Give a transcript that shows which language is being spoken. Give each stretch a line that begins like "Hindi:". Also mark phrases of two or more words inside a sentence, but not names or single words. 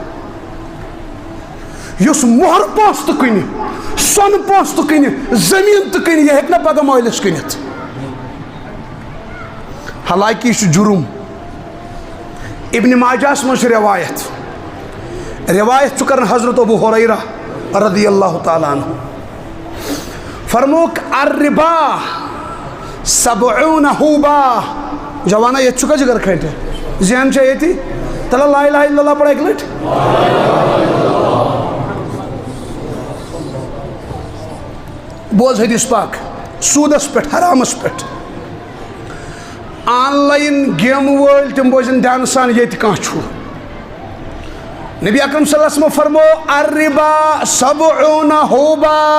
Kashmiri: یُس مۄہر پونٛسہٕ تہٕ کٕنہِ سۄنہٕ پونٛسہٕ تہٕ کٕنہِ زٔمیٖن تہٕ کٕنہِ یہِ ہیٚکہِ نہ پگاہ مٲلِس کٕنِتھ حالانکہِ یہِ چھُ جُرُم ابن ماجہس منٛز چھِ روایت چھُ کران حضرت ابو ہریرہ
Arabic: رضی اللہ تعالیٰ عنہ
Kashmiri: فرموک
Arabic: الربا 70 حوبا
Kashmiri: جوانا ییٚتہِ چھُکھا جگر کھنٛٹہِ ذہن چھا ییٚتی تلہ
Arabic: لا الہ الا اللہ
Kashmiri: پڑھ اکہِ لٹہِ بوز حدیث پاک سوٗدس پٮ۪ٹھ حرامس پٮ۪ٹھ آن لایِن گیمہٕ وٲلۍ تِم بوزن دھیانہٕ سان ییٚتہِ کانٛہہ چھُ نبی اکرم
Arabic: صلی اللہ علیہ وسلم
Kashmiri: فرمو
Arabic: الربا 70 حوبا